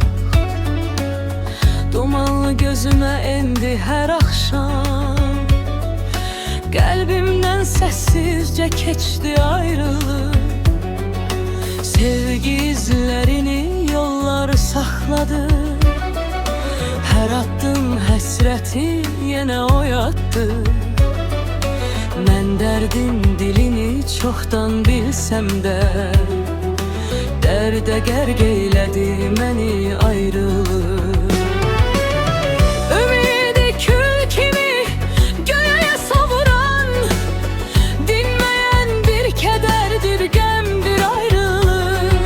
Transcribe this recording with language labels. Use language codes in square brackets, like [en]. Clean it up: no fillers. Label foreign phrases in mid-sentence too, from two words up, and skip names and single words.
[tr] Dumanlı gözüme endi her akşam. Kalbimden sessizce keçti ayrılık. Sevgi izlerini yollar sakladı. [az] Her attığım həsrəti yenə oyatdı. Mən dərdin dilini çoxdan bilsəm də, dərdə qərq eylədi məni ayrılıq. Ümidi kül kimi göğe savuran, dinməyən bir kədərdir, qəmdir ayrılıq.